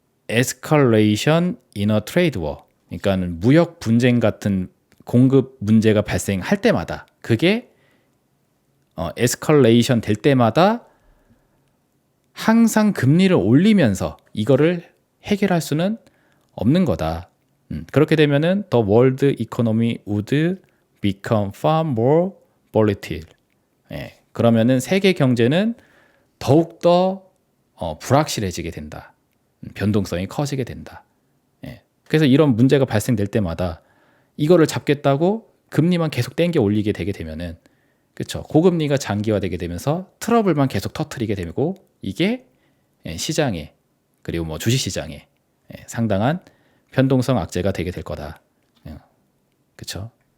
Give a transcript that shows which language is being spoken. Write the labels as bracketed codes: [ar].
[en] escalation in a trade war, [ko] 그러니까 무역 분쟁 같은 공급 문제가 발생할 때마다, 그게 에스컬레이션 될 때마다 항상 금리를 올리면서 이거를 해결할 수는 없는 거다. 그렇게 되면은 [en] the world economy would become far more volatile. [ko] 그러면은 세계 경제는 더욱더 불확실해지게 된다. 변동성이 커지게 된다. 그래서 이런 문제가 발생될 때마다 이거를 잡겠다고 금리만 계속 땡겨 올리게 되게 되면은, 그렇죠, 고금리가 장기화되게 되면서 트러블만 계속 터트리게 되고, 이게 시장에, 그리고 뭐 주식시장에 상당한 변동성 악재가 되게 될 거다. 그렇죠.